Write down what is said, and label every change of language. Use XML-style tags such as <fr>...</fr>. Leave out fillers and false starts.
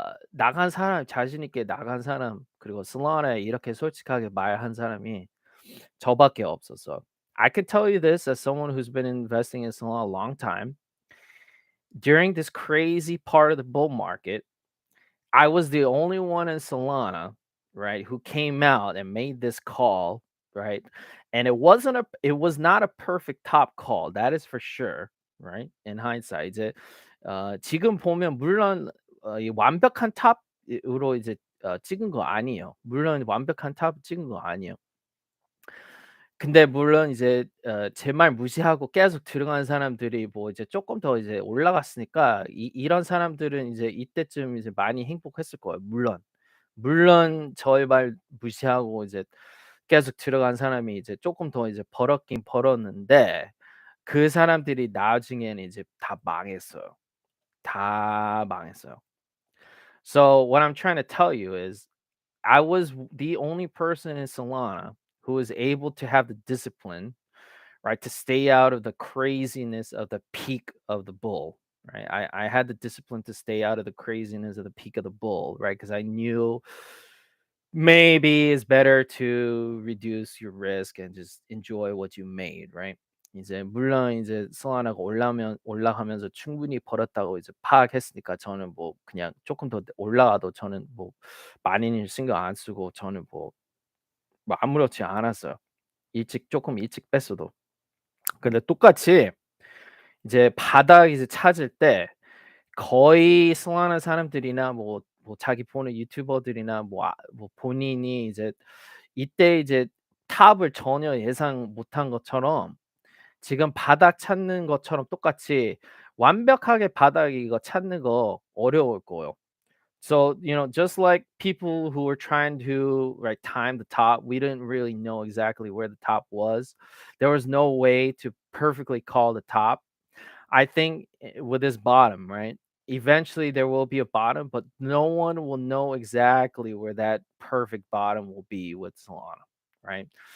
<ko>나간 사람 자신 있게 나간 사람 그리고 슬라나에 이렇게 솔직하게 말한 사람이 저밖에 없었어.</ko> <en>I could tell you this as someone who's been investing in Solana a long time. During this crazy part of the bull market, I was the only one in Solana, right, who came out and made this call, right? And it was not a perfect top call. That is for sure, right? In hindsight,</en> <ko>이제 지금 보면 물론 이 완벽한 탑으로 이제 찍은 거 아니에요. 물론 완벽한 탑 찍은 거 아니에요. 근데 물론 이제 제 말 무시하고 계속 들어가는 사람들이 뭐 이제 쪼끔 더 이제 올라갔으니까 이런 사람들은 이제 이때쯤 이제 많이 행복했을 거예요 물론. 물론 저의 말 무시하고 이제 계속 들어간 사람이 이제 쪼끔 더 이제 벌었긴 벌었는데 그 사람들이 나중에는 이제 다 망했어요. 다 망했어요.</ko> <en>So what I'm trying to tell you is I was the only person in Solana who was able to have the discipline, right, to stay out of the craziness of the peak of the bull, right? I had the discipline to stay out of the craziness of the peak of the bull, right? Because I knew maybe it's better to reduce your risk and just enjoy what you made, right?</en> <ko>이제 물론 이제 solana가 올라가면서 충분히 벌었다고 이제 파악했으니까 저는 뭐 그냥 조금 더 올라가도 저는 뭐 많이는 신경 안 쓰고 저는 뭐 아무렇지 않았어요. 조금 일찍 뺐어도. 근데 똑같이 이제 바닥 이제 찾을 때 거의 solana 사람들이나 뭐 자기 보는 유튜버들이나 뭐 본인이 이제 이때 이제 탑을 전혀 예상 못한 것처럼 지금 바닥 찾는 것처럼 똑같이 완벽하게 바닥 이거 찾는 거 어려울 거예요.</ko> <en>So, just like people who were trying to right time the top, we didn't really know exactly where the top was. There was no way to perfectly call the top. I think with this bottom, right? Eventually there will be a bottom, but no one will know exactly where that perfect bottom will be with Solana, right?</en>